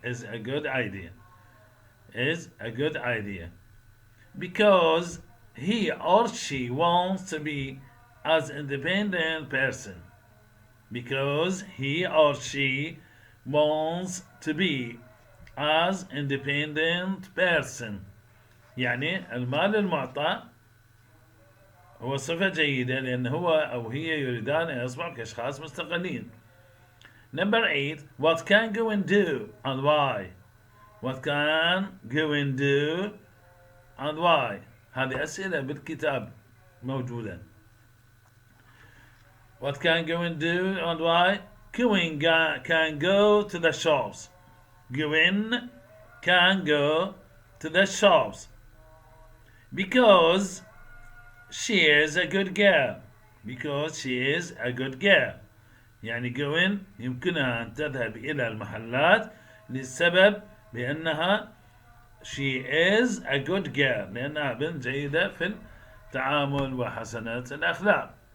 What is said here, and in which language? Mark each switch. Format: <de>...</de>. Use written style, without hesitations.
<en>Is a good idea. Is a good idea. Because he or she wants to be as independent person. Because he or she wants to be as independent person.</en> <ar>يعني المال المعطى هو صفة جيدة لأن هو أو هي يريدان أن يصبحوا كأشخاص مستقلين.</ar> <en>Number 8. What can Gwen do and why? What can Gwen do and why?</en> <ar>هذه أسئلة بالكتاب موجودة.</ar> <en>What can Gwen do and why? Gwen can go to the shops. Gwen can go to the shops because she is a good girl. Because she is a good girl.</en> <ar>يعني جوين يمكنها أن تذهب إلى المحلات للسبب بأنها</ar> <en>she is a good girl</en> <ar>لأنها بنت جيدة في التعامل وحسنة الأخلاق.</ar>